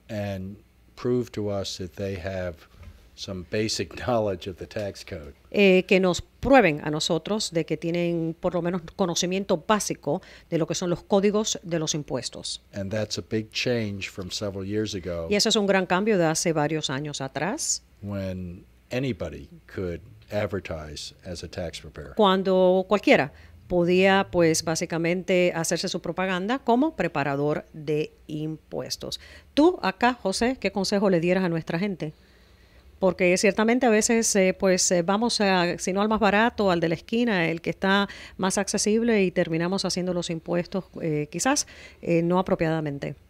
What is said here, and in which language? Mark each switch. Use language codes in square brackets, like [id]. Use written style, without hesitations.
[en] and prove to us that they have some basic knowledge of the tax code. [es] Que nos prueben a nosotros de que tienen por lo menos conocimiento básico de lo que son los códigos de los impuestos. [en] And that's a big change from several years ago [es] Y eso es un gran cambio de hace varios años atrás, [en] when anybody could advertise as a tax preparer. [es] cuando cualquiera podía, pues, básicamente hacerse su propaganda como preparador de impuestos. Tú, acá, José, ¿qué consejo le dieras a nuestra gente? Porque ciertamente a veces, vamos si no al más barato, al de la esquina, el que está más accesible y terminamos haciendo los impuestos quizás no apropiadamente.